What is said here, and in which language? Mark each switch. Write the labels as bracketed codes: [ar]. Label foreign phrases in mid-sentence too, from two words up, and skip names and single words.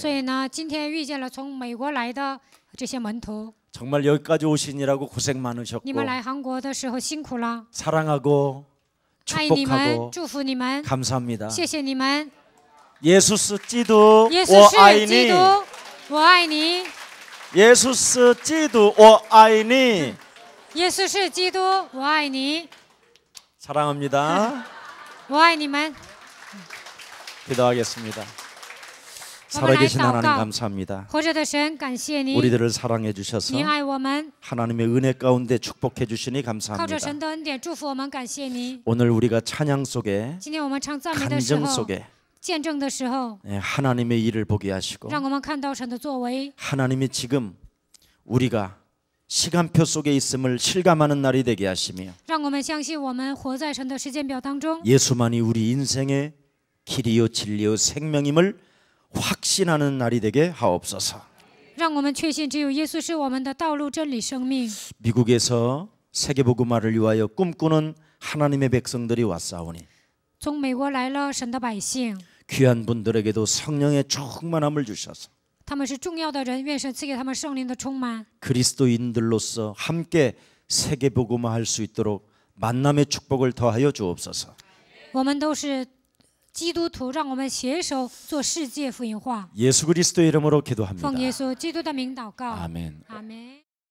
[zh] 所以呢，今天遇见了从美国来的这些门徒。 [ko] 정말 여기까지 오시느라고 고생 [zh] 你 [ko] 많으셨고 [zh] 们来韩国的时候辛苦了， [ko] 사랑하고 [zh] 爱你们， [ko] 축복하고 [zh] 祝福你们， [ko] 감사합니다. [zh] 谢谢你们。耶稣是基督耶稣 워 是基爱你督，我爱你。耶稣是基督我爱你耶稣是基督，我爱你， [ko] 사랑합니다. [zh] 我爱你们。 [ko] 기도하겠습니다. 살아계신 하나님 감사합니다. [zh] 活着的神，感谢你， [ko] 우리들을 사랑해 주셔서 [zh] 你爱我们， [ko] 하나님의 은혜 가운데 축복해 주시니 [zh] 靠着 [ko] 감사합니다. [zh] 神的恩典祝福我们，感谢你。 [ko] 오늘 우리가 찬양 속에 [zh] 今天我们唱赞美的时 [ko] 간증 [zh] 候， [ko] 속에 [zh] 见证的时候， [ko] 하나님의 일을 보게 하시고 [zh] 让我们看到神的作为， [ko] 하나님이 지금 우리가 시간표 속에 있음을 실감하는 날이 되게 하시며 [zh] 让我们相信我们活在神的时间表当中， [ko] 예수만이 우리 인생의 길이요 진리요 생명임을 확신하는 날이 되게 하옵소서. [zh] 让我们确信只有耶稣是我们的道路、真理、生命。 [ko] 미국에서 세계복음화를 위하여 꿈꾸는 하나님의 백성들이 왔사오니 [zh] 从美国来了神的百姓， [ko] 귀한 분들에게도 성령의 충만함을 주셔서 [zh] 他们是重要的人，愿神赐给他们圣灵的充满。 [ko] 그리스도인들로서 함께 세계복음화할 수 있도록 만남의 축복을 더하여 주옵소서. [zh] 我们都是基督徒，让我们携手做世界福音化。 [ko] 예수 그리스도의 이름으로 [zh] 奉 [ko] 기도합니다. [zh] 耶稣基督的名祷告。 [ko] 아멘. [zh] 阿门。